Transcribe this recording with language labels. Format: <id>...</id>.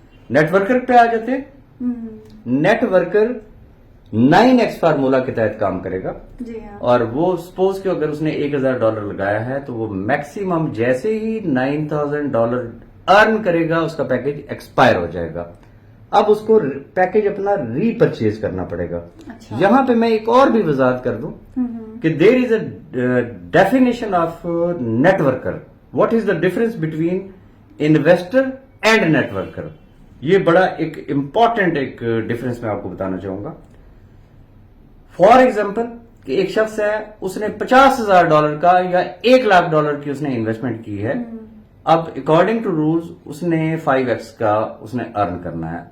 <ur>Net worker پہ آ جاتے ہیں. نیٹ ورکر 9x فارمولا کے تحت کام کرے گا اور وہ سپوز کہ اگر اس نے $1,000 لگایا ہے تو وہ میکسیمم جیسے ہی $9,000 ارن کرے گا اس کا پیکج ایکسپائر ہو جائے گا. اب اس کو پیکج اپنا ری پرچیز کرنا پڑے گا. یہاں پہ میں ایک اور بھی وضاحت کر دوں کہ</ur> <en>There is a definition of networker. What is the difference between investor and networker.</en> <ur>یہ بڑا ایک امپورٹنٹ ایک ڈفرنس میں آپ کو بتانا چاہوں گا. فار ایگزامپل کہ ایک شخص ہے, اس نے $50,000 کا یا $1,00,000 کی اس نے انویسٹمنٹ کی ہے. اب اکارڈنگ ٹو رولز اس نے 5x کا اس نے ارن کرنا ہے.</ur>